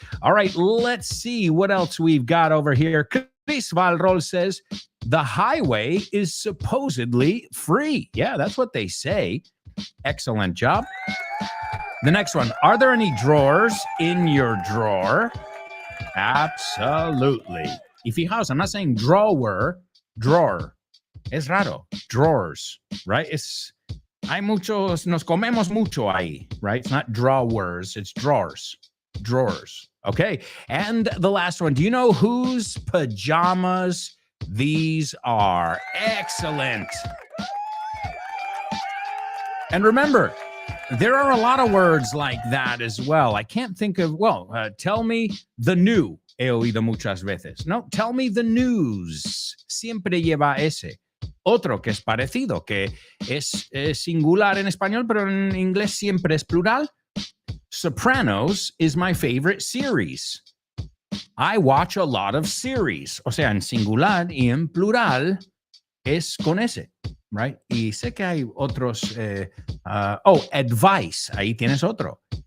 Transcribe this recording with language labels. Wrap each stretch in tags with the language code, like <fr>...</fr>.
<en>All right, let's see what else we've got over here. Chris Valrol says, the highway is supposedly free. Yeah, that's what they say. Excellent job. The next one, are there any drawers in your drawer? Absolutely. Y fijaos, I'm not saying drawer.</en> <es>Es raro.</es> <en>Drawers, right?</en> <es>Hay muchos, nos comemos mucho ahí,</es> <en>right? It's not drawers, it's drawers. Drawers. Okay. And the last one, do you know whose pajamas these are? Excellent. And remember, there are a lot of words like that as well. I can't think of, tell me the new.</en> <es>He oído muchas veces. No,</es> <en>tell me the news.</en> <es>Siempre lleva ese. Otro que es parecido, que es singular en español, pero en inglés siempre es plural.</es> <en>Sopranos is my favorite series. I watch a lot of series.</en> <es>O sea, en singular y en plural es con ese,</es> <en>right?</en> <es>Y sé que hay otros. Advice. Ahí tienes otro.</es>